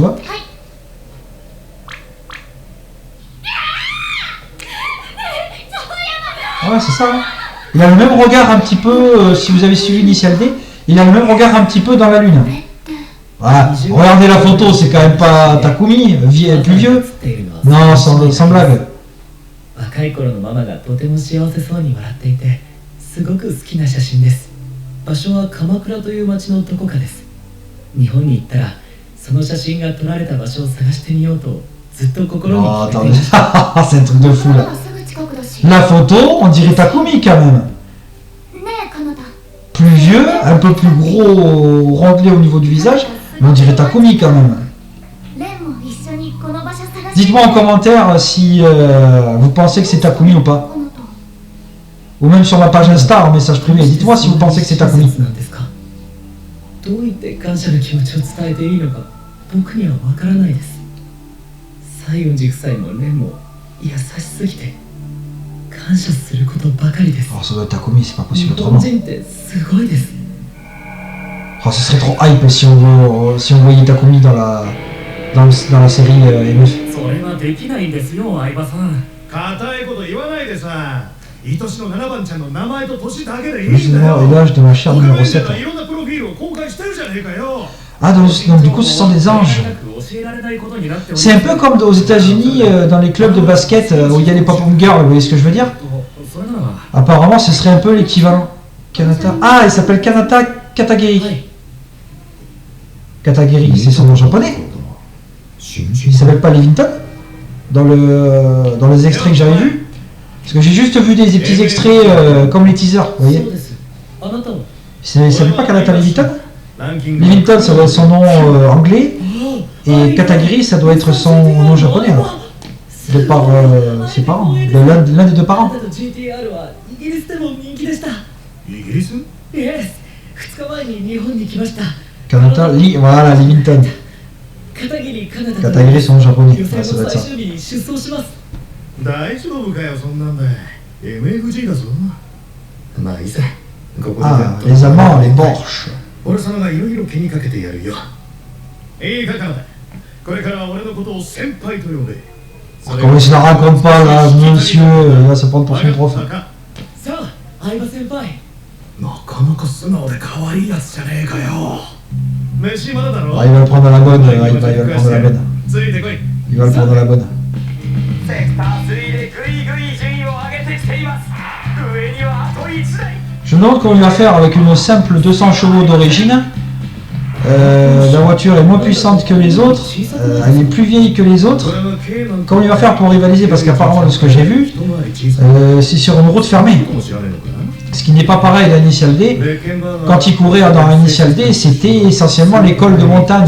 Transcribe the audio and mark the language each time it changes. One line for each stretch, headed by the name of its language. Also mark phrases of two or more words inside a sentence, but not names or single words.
French: Hein. Ouais, c'est ça. Hein. Il a le même regard un petit peu, si vous avez suivi Initial D, il a le même regard un petit peu dans la lune. Voilà. Regardez la photo, c'est quand même pas Takumi, plus vieux. Non, sans blague.
Japanese: 若い頃のママがとても幸せそうに笑っていてすごく好きな写真です。場所は鎌倉という町のどこかです。日本に行ったらその写真が撮られた場所を探してみようとずっと心に決めていました。
French: C'est un truc de fou là. La photo, on dirait Takumi quand même. Plus vieux, un peu plus gros, rondelé au niveau du visage, mais on dirait Takumi quand même. Dites-moi en commentaire si vous pensez que c'est Takumi ou pas. Ou même sur ma page Insta en message privé. Dites-moi si vous pensez que c'est Takumi.
Japanese: どう言って感謝の気持ちを伝えていいのか僕にはわからないです。西園寺夫妻も蓮も優しすぎて感謝することばかりです。
French: Oh, ça doit être Takumi, c'est pas possible
Japanese: 日
French: autrement.
Japanese: 本人ってすごいです。
French: Oh, ce serait trop hype si on voyait Takumi dans la série MF.
Japanese: それはできないんですよ、相葉さん。硬いこと言わないでさ。愛しの7番ちゃんの名前と年だけでいい
French: Le
Japanese: んだ
French: nom
Japanese: よ。
French: et l'âge de ma chère numéro 7.
Japanese: いろんなプロフィールを公開してるじゃねえかよ。
French: Ah, donc du coup, ce sont des anges. C'est un peu comme aux États-Unis, dans les clubs de basket où il y a les pop-up girls, vous voyez ce que je veux dire? Apparemment, ce serait un peu l'équivalent. Kanata. Ah, il s'appelle Kanata Katagiri. Katagiri, c'est son nom japonais. Il s'appelle pas Levington dans les extraits que j'avais vus. Parce que j'ai juste vu des petits extraits comme les teasers, vous voyez. Il s'appelle pas Kanata Levington? Levington, ça doit être son nom anglais. Et Katagiri, ça doit être son nom japonais alors. De par ses parents, de l'un des deux parents.
Japanese: イギリス？ Yes. 2日前に日本に来ました。
French: Kanata, voilà, Levington.
Japanese: 片桐かなた
French: Katagiri, c'est en japonais.
Japanese: 予
French: Ouais,
Japanese: 選
French: ça doit
Japanese: の
French: être
Japanese: 最
French: ça.
Japanese: 終日に出走します。大丈夫かよ、そんなんで。MFG だぞ。まあいいさ。ここで
French: Ah, les Allemands, les Borsches.
Japanese: 俺様がいろいろ気にかけてやるよ。いいか、カナダ。これからは俺のことを先輩と呼んで。
French: Comment il se la raconte pas là, monsieur, il va se prendre pour son prof.
Japanese: さあ、相葉先輩。なかなか素直で可愛いやつじゃねえかよ。飯まだだろ。
French: Ah, il va le prendre à la bonne, il va le prendre à la bonne.
Japanese: ついてこい。
French: Il va le prendre à la bonne.
Japanese: セクター3でグイグイ順位を上げてきています。上にはあと1台。
French: Je me demande comment il va faire avec une simple 200 chevaux d'origine. La voiture est moins puissante que les autres, elle est plus vieille que les autres. Comment il va faire pour rivaliser? Parce qu'apparemment, de ce que j'ai vu, c'est sur une route fermée. Ce qui n'est pas pareil à l'Initial D. Quand il courait dans l'Initial D, c'était essentiellement l'école de montagne.